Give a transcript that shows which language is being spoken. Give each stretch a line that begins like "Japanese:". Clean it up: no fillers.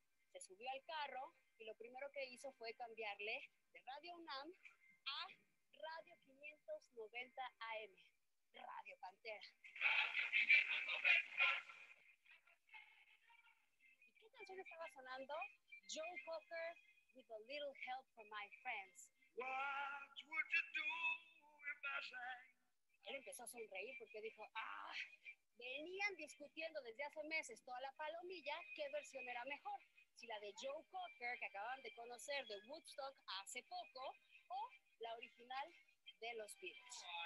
Spanish: Se subió al carro y lo primero que hizo fue cambiarle de Radio UNAM a Radio 590 AM, Radio Pantera. ¿Y qué canción estaba sonando?
English: Joe Cocker, With a Little Help from My Friends. What would you do if I sang?
Spanish: Él empezó a sonreír porque dijo, venían discutiendo desde hace meses toda la palomilla qué versión era mejor. Si la de Joe Cocker, que acaban de conocer de Woodstock hace poco, o la original de los Beatles.